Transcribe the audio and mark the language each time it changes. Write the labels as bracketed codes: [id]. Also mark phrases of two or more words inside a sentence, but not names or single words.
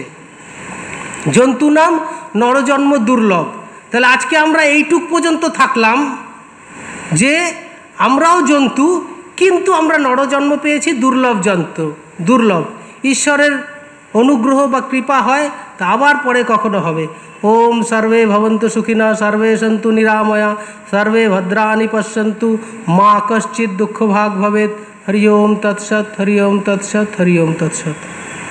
[bn] জন্তু নাম নরজন্ম দুর্লভ। তাহলে আজকে আমরা এইটুক পর্যন্ত থাকলাম যে আমরাও জন্তু, কিন্তু আমরা নরজন্ম পেয়েছি দুর্লভ জন্তু, দুর্লভ। ঈশ্বরের অনুগ্রহ বা কৃপা হয় তা আবার পরে কখনো হবে। [sa] ॐ सर्वे भवन्तु सुखिना, सर्वे सन्तु निरामया, सर्वे भद्राणि पश्यन्तु, मा कश्चित् दुःख भाग भवेत्। हरि ॐ तत्सत्, हरि ॐ तत्सत्, हरि ॐ तत्सत्।